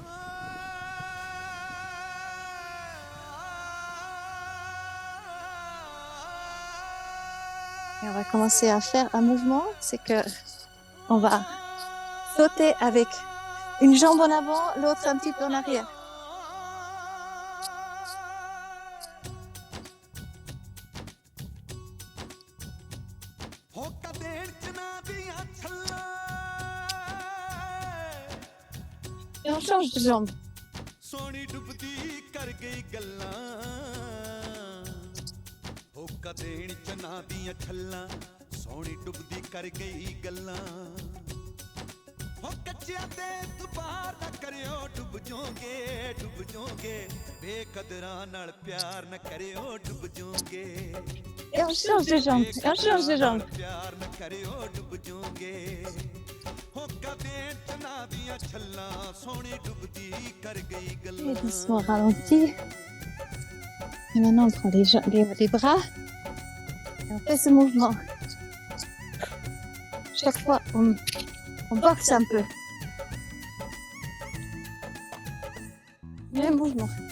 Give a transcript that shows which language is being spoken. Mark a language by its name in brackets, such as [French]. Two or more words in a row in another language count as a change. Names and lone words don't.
[French] Et on va commencer à faire un mouvement, c'est que on va sauter avec une jambe en avant, l'autre un petit peu en arrière. Et on change de jambe. [Punjabi] ਹੋਕਾ ਦੇਣ ਚਨਾ ਦੀਆਂ ਛੱਲਾਂ ਸੋਹਣੀ ਡੁੱਬਦੀ ਕਰ ਗਈ ਗੱਲਾਂ ਹੋ ਕੱਚਿਆਂ ਤੇ ਦੁਬਾਰ ਨਾ ਕਰਿਓ ਡੁੱਬ ਜਾਓਗੇ ਬੇਕਦਰਾਂ ਨਾਲ ਪਿਆਰ ਨਾ ਕਰਿਓ ਡੁੱਬ ਜਾਓਗੇ [French] Et on change de jambe, et on change de jambe. [Punjabi] ਪਿਆਰ ਨਾ ਕਰਿਓ ਡੁੱਬ ਜਾਓਗੇ ਹੋਕਾ ਦੇਣ ਚਨਾ ਦੀਆਂ ਛੱਲਾਂ ਸੋਹਣੀ ਡੁੱਬਦੀ ਕਰ ਗਈ [French] Et [Punjabi] ਗੱਲਾਂ [French] doucement ralenti. Et maintenant, on prend les bras et on fait ce mouvement. Chaque fois, on boxe un peu. Même mouvement.